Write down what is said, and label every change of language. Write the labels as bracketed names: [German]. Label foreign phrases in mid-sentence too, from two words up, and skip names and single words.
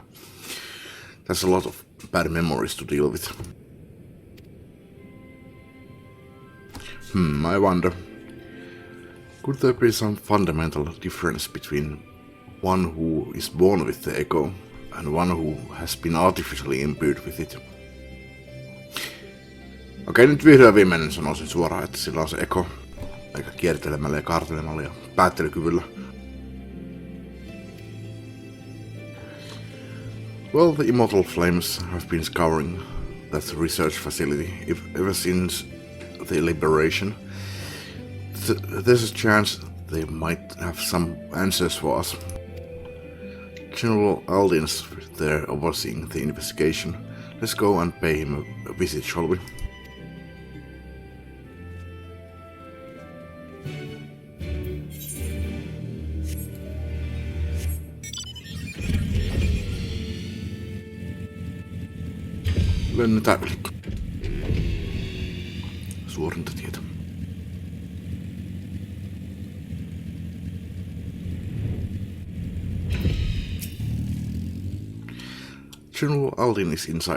[English] There's a lot of bad memories to deal with. I wonder, could there be some fundamental difference between one who is born with the echo and one who has been artificially imbued with it? [Finnish] Okei, nyt vihdoin viimeinen sanoisin suoraan, että sillä on se echo, eikä kiertelemällä ja kaartelemalla ja päättelykyvyllä. [English] Well, the Immortal Flames have been scouring that research facility ever since the liberation. There's a chance they might have some answers for us. General Aldin's there overseeing the investigation. Let's go and pay him a visit, shall we? [Finnish] Lennetään yli. Suorinta tietä. [English] General Aldin is inside.